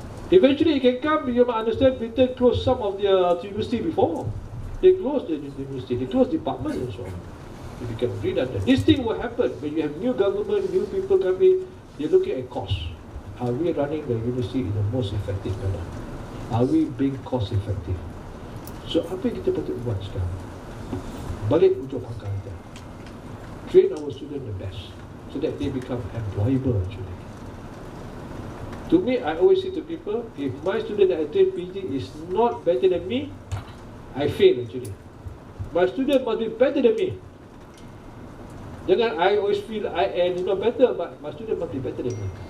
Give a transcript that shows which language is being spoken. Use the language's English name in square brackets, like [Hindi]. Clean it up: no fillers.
[English] Eventually, it can come. You might understand, Britain closed some of their university before. They closed the university. They closed departments and so on. You become redundant. This thing will happen when you have new government, new people coming. They're looking at cost. Are we running the university in the most effective manner? Are we being cost effective? [Malay] So apa yang kita patut buat sekarang? Balik ujung pangkal kita. [English] Train our students the best, so that they become employable actually. To me, I always say to people, if my student that I train PhD is not better than me, I fail actually. My student must be better than me. Jangan I always feel I am not better, but my student must be better than me.